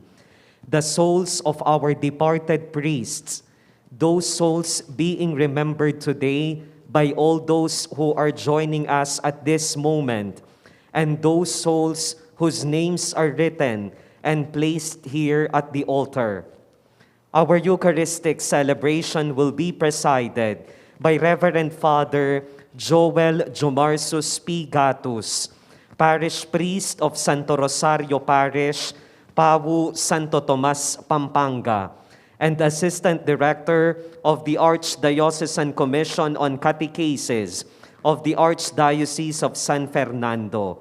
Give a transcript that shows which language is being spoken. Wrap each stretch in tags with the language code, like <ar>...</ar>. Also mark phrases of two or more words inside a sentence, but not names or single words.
<en>The souls of our departed priests, those souls being remembered today by all those who are joining us at this moment, and those souls whose names are written and placed here at the altar. Our Eucharistic celebration will be presided by Reverend Father Jowel Jomarsus P. Gatus, Parish Priest of Santo Rosario Parish, Pawu, Santo Tomas, Pampanga, and Assistant Director of the Archdiocesan Commission on Catechesis of the Archdiocese of San Fernando.</en>